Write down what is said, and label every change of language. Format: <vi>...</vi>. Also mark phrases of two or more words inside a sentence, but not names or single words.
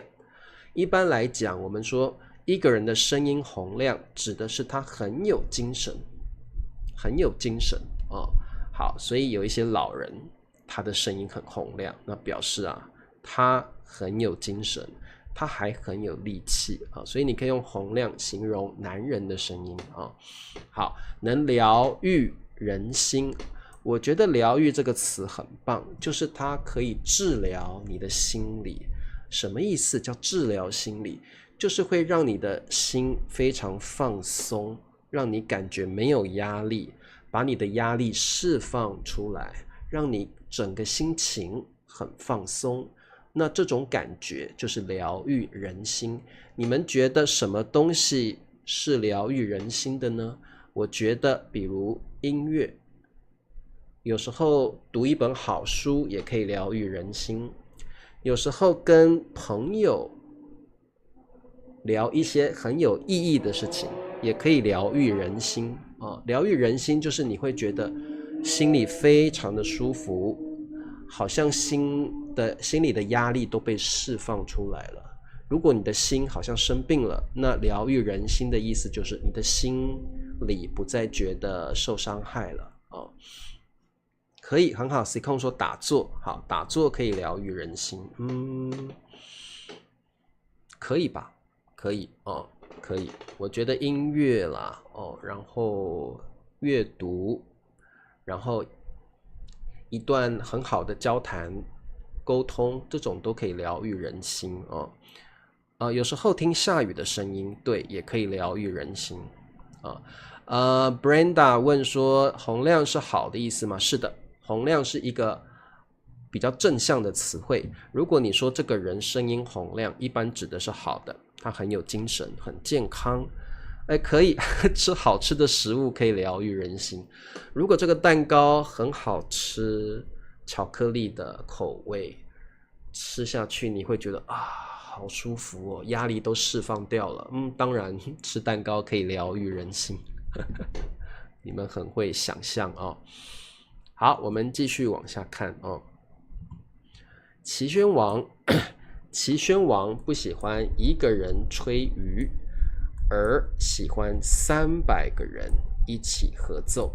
<zh>一般來講，我們說一個人的聲音洪亮，指的是他很有精神，很有精神好，所以有一些老人他的聲音很洪亮，那表示他很有精神， 他還很有力氣啊，所以你可以用洪亮形容男人的聲音啊。好，能療癒人心。我覺得療癒這個詞很棒，就是它可以治療你的心理。什麼意思？叫治療心理，就是會讓你的心非常放鬆，讓你感覺沒有壓力，把你的壓力釋放出來，讓你整個心情很放鬆。那這種感覺就是療癒人心。你們覺得什麼東西是療癒人心的呢？我覺得比如音樂，有時候讀一本好書也可以療癒人心，有時候跟朋友聊一些很有意義的事情也可以療癒人心啊。療癒人心就是你會覺得心裡非常的舒服，好像心裡的壓力都被釋放出來了。如果你的心好像生病了，那療癒人心的意思就是你的心裡不再覺得受傷害了啊。可以很好 C 控說打坐，好，打坐可以療癒人心，可以吧？可以哦，可以。我覺得音樂啦，然後閱讀，然後一段很好的交談溝通，這種都可以療癒人心哦。有時候聽下雨的聲音，對，也可以療癒人心啊。Brenda 問說，洪亮是好的意思嗎？是的。洪亮是一個比較正向的詞彙。如果你說這個人聲音洪亮，一般指的是好的，他很有精神，很健康。可以吃好吃的食物可以療癒人心。如果這個蛋糕很好吃，巧克力的口味，吃下去你會覺得好舒服哦，壓力都釋放掉了。當然吃蛋糕可以療癒人心。你們很會想象哦。好，我們繼續往下看哦。齊宣王不喜歡一個人吹竽，而喜歡300個人一起合奏。</zh>